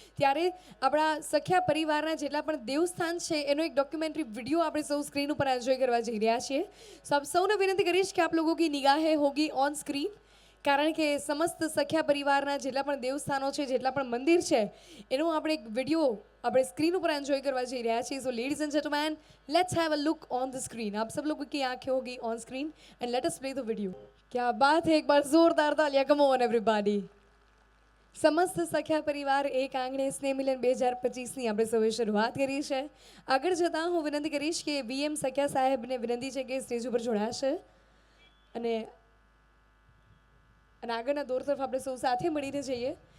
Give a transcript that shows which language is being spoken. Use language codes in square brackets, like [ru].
[gu] ત્યારે આપણા સખ્યા પરિવારના જેટલા પણ દેવસ્થાન છે એનો એક ડોક્યુમેન્ટરી વિડીયો આપણે સૌ સ્ક્રીન ઉપર એન્જોય કરવા જઈ રહ્યા છીએ. તો આપ સૌને વિનંતી કરીશ કે [hi] આપ લોકો કી નિગાહે હોગી ઓન સ્ક્રીન, [gu] કારણ કે સમસ્ત સખ્યા પરિવારના જેટલા પણ દેવસ્થાનો છે, જેટલા પણ મંદિર છે, એનો આપણે એક વિડીયો આપણે સ્ક્રીન ઉપર એન્જોય કરવા જઈ રહ્યા છીએ. [en] So ladies and gentlemen, let's have a look on the screen. [hi] आप सब लोगों की आंखें होगी on screen [en] And let us play the video. [hi] क्या बात है, एक बार जोरदार तालियां, [en] Come on everybody. [gu] સમસ્ત સખ્યા પરિવાર એક આંગણે સ્નેહ મિલન 2025ની આપણે સૌએ શરૂઆત કરી છે. આગળ જતાં હું વિનંતી કરીશ કે વીએમ સખ્યા સાહેબને વિનંતી છે કે સ્ટેજ ઉપર જોડાશે અને આગળના દોર તરફ આપણે સૌ સાથે મળીને જઈએ.